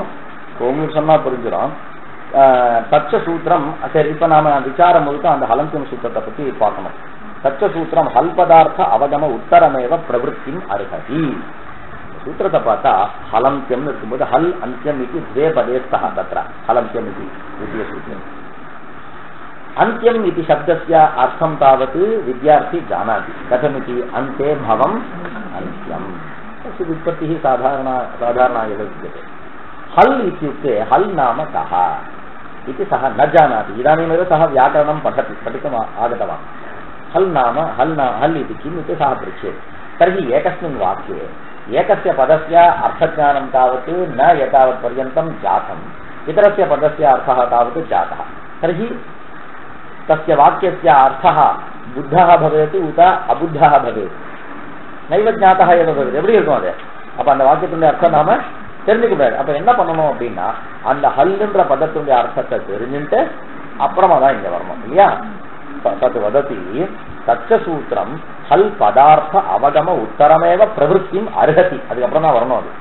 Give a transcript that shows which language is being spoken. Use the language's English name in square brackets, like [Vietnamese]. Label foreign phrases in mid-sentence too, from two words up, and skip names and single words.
[Tamil] உங்களுக்கு சொன்னா புரிஞ்சிடும். [Sanskrit] तच्च सूत्रम्. [Tamil] சரி, இப்ப நாம விசாரம் முழுக்க அந்த ஹலந்தியம் சூத்திரத்தை பத்தி பார்க்கணும். [Sanskrit] तच्च सूत्रम् हल् पदार्थ अवगम उत्तरमेव प्रवृत्तिम् अर्हति. [Tamil] சூத்திரத்தை பார்த்தா ஹலந்தியம் இருக்கும்போது ஹல் அந்தியம் இது [Sanskrit] द्वे पदेस्तः तत्र हलन्त्यम् इति द्वितीय सूत्रम्. अन्त्यम् इति शब्दस्य अर्थं तावत् विद्यार्थी जानाति. कथमिति? अन्ते भवम् अन्त्यम्. तस्य व्युत्पत्तिः साधारणा एव विद्यते. हल् इत्युक्ते हल् नाम कः? इति सः न जानाति। इदानीमेव सः व्याकरणं पठितुम् आगतवान्। हल् नाम हल् इति किम् इति सः पृच्छेत्। तर्हि एकस्मिन् वाक्ये एकस्य पदस्य अर्थज्ञानं तावत् न एतावत् पर्यन्तं जातम्, इतरस्य पदस्य अर्थः तावत् जातः। तर्हि तस्य वाक्यस्य अर्थः बुद्धः भवेत् उत अबुद्धः भवेत्, नैव ज्ञाता [Tamil] எது எப்படி இருக்கும் அது? அப்ப அந்த வாக்கியத்தினுடைய அர்த்தம் நாம தெரிஞ்சுக்க முடியாது. அப்ப என்ன பண்ணணும் அப்படின்னா அந்த ஹல்ன்ற பதத்தினுடைய அர்த்தத்தை தெரிஞ்சுட்டு அப்புறமா தான் இங்க வரணும் இல்லையா? [Sanskrit] तत् वदति तच्च सूत्रम् हल् पदार्थ अवगम उत्तरमेव प्रवृत्तिम् अर्हति, [Tamil] அதுக்கப்புறம் தான் வரணும் அது.